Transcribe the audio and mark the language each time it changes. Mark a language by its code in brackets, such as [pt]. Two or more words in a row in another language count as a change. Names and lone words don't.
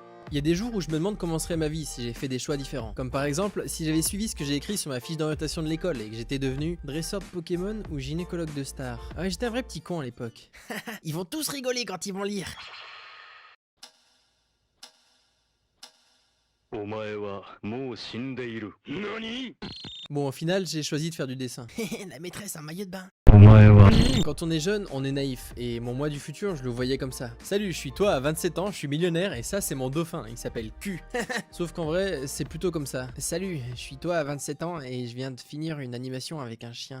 [fr] Il y a des jours où je me demande comment serait ma vie si j'ai fait des choix différents. Comme par exemple, si j'avais suivi ce que j'ai écrit sur ma fiche d'orientation de l'école et que j'étais devenu dresseur de Pokémon ou gynécologue de stars. Ah ouais, j'étais un vrai petit con à l'époque. Ils vont tous rigoler quand ils vont lire. [ja] お前はもう死んでいる。何？ [fr] Bon, au final, j'ai choisi de faire du dessin. La maîtresse en maillot de bain. [ja] お前は [fr] Quand on est jeune, on est naïf, et mon moi du futur, je le voyais comme ça. Salut, je suis toi à 27 ans, je suis millionnaire, et ça c'est mon dauphin, il s'appelle Q. Sauf qu'en vrai, c'est plutôt comme ça. Salut, je suis toi à 27 ans, et je viens de finir une animation avec un chien.